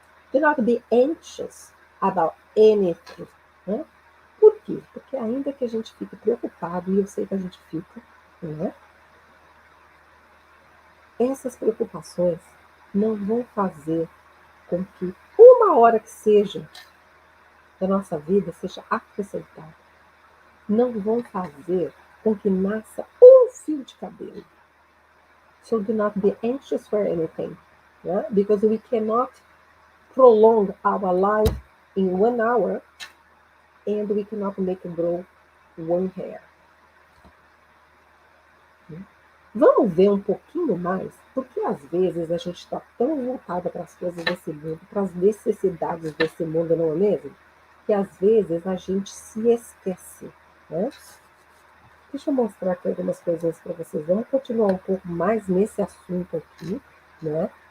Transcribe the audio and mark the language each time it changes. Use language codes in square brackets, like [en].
[en] Do not be anxious about anything. [pt] Né? Por quê? Porque ainda que a gente fique preocupado, e eu sei que a gente fica, né? Essas preocupações não vão fazer com que uma hora que seja da nossa vida seja acrescentada. Não vão fazer com que nasça um fio de cabelo. [en] So do not be anxious for anything, yeah? Because we cannot prolong our life in 1 hour and we cannot make it grow one hair. [pt] Vamos ver um pouquinho mais, porque às vezes a gente está tão voltada para as coisas desse mundo, para as necessidades desse mundo, não é mesmo? Que às vezes a gente se esquece, né? Deixa eu mostrar aqui algumas coisinhas para vocês. Vamos continuar um pouco mais nesse assunto aqui, né?